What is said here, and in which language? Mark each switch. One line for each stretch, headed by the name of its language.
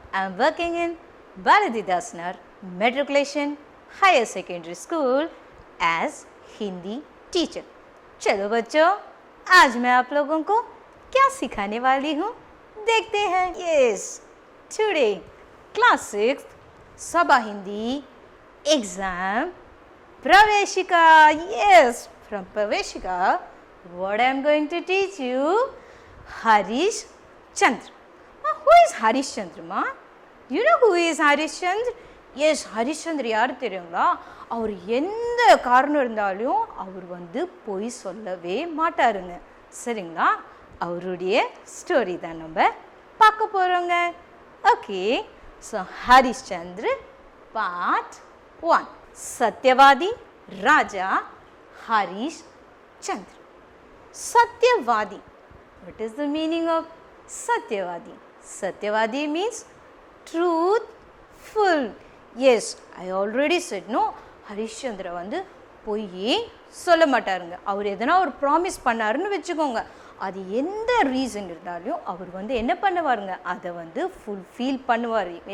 English: I am working in Bharatidas Nar Matriculation Higher Secondary School as Hindi teacher.
Hindi: चलो बच्चों, आज मैं आप लोगों को क्या सिखाने वाली हूँ देखते हैं.
English: Yes, today class 6 Sabha Hindi exam Praveshika. Yes, from Praveshika what I am going to teach you, Harish Chandra. Who is Harish Chandra ma? You know who is Harish Chandra?
Tamil: Yes, Harish Chandra யார் தெரியுங்களா? அவர் எந்த காரணம் இருந்தாலும் அவர் வந்து போய் சொல்லவே மாட்டாருங்க. சரிங்களா? அவருடைய ஸ்டோரி தான் நம்ம பார்க்க போறோங்க.
English: Okay, so Harish Chandra part 1.
Hindi: சத்யவாதி Raja Harish Chandra. சத்யவாதி.
English: What is the meaning of Satyavadi? Satyavadi means truthful. Yes, I already said no.
Tamil: Harishchandra வந்து பொய்யே சொல்ல மாட்டாருங்க. அவர் எதனா ஒரு ப்ராமிஸ் பண்ணாருன்னு வச்சுக்கோங்க, அது எந்த ரீசன் இருந்தாலும் அவர் வந்து என்ன பண்ணுவாருங்க, அதை வந்து ஃபுல்ஃபில் பண்ணுவார்.